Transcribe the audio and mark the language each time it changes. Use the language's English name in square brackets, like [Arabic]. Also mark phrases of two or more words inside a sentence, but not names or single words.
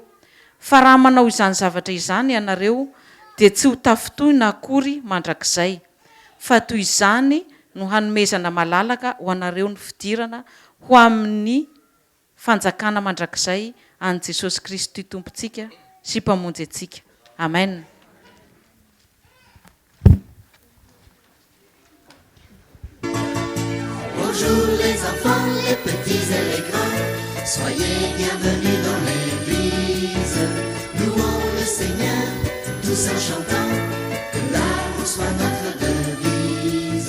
[Malagasy] Fa raha manao izany zavatra izany ianareo dia tsy ho tafitohina akory mandrakizay, fa toy izany no hanomezana malalaka ho anareo ny fidirana ho amin'ny fanjakana mandrakizay an' Jesosy Kristy tompontsika sy mpamonjy antsika. Amen. [French] Bonjour les enfants, les petits et les grands, soyez bienvenus dans l'église. Louons le Seigneur, tous en chantant, que l'amour soit notre devise.